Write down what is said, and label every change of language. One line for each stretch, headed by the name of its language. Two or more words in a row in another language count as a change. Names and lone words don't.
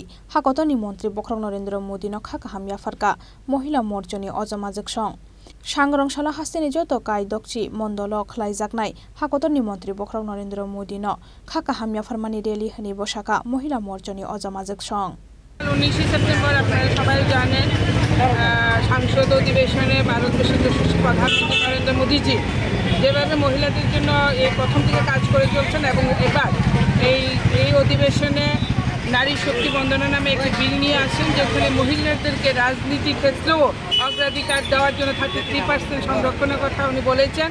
Kok Borok: hakotoni mantri Khorang Narendra Modi no khaka hamya farka Mahila Morchani Ojamajwk song Sangrongshalo hasteni joto kai dokchi mondolo khlaijaknai hakotoni mantri Khorang Narendra Modi no khaka hamya farmani rally hani bosaka Mahila Morchani Ojamajwk song
Bangla: 19 সেপ্টেম্বর আপনারা সবাই জানেন সংসদ অধিবেশনে ভারতবর্ষের যশস্বী প্রধানমন্ত্রী নরেন্দ্র মোদীজি যেভাবে মহিলাদের জন্য এই প্রথম থেকে কাজ করে চলছেন এবং এবার এই অধিবেশনে নারী শক্তি বন্দনা নামে একটি বিল নিয়ে আসেন যেখানে মহিলাদেরকে রাজনীতি ক্ষেত্রেও অগ্রাধিকার দেওয়ার জন্য 33% সংরক্ষণের কথা উনি বলেছেন।